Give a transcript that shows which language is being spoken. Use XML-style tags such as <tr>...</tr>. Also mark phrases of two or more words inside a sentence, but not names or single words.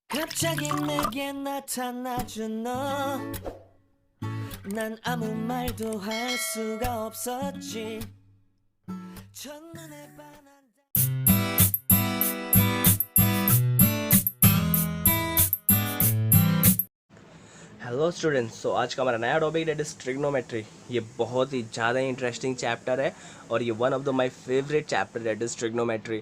<ko>갑자기 내게 나타나준 너, 난 아무 말도 할 수가 없었지. 첫눈에 반한</ko> <en>Hello students.</en> <hi>सो आज का हमारा नया टॉपिक</hi> <en>that is trigonometry.</en> <hi>ये बहुत ही ज़्यादा</hi> <en>interesting chapter</en> <hi>है और ये</hi> <en>one of the my favorite chapter that is trigonometry.</en>